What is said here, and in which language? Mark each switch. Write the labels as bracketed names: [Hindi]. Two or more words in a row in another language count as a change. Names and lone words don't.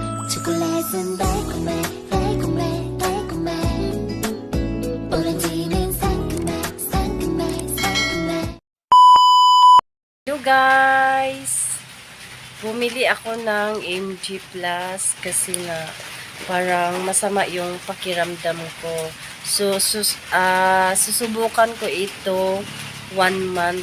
[Korean] 초콜릿은 달콤해 달콤해 달콤해 오렌지는 상큼해 상큼해 상큼해. [English] Hello guys! [Filipino] Bumili ako ng MG Plus kasi nga parang masama yung pakiramdam ko. So, susubukan ko ito 1 month.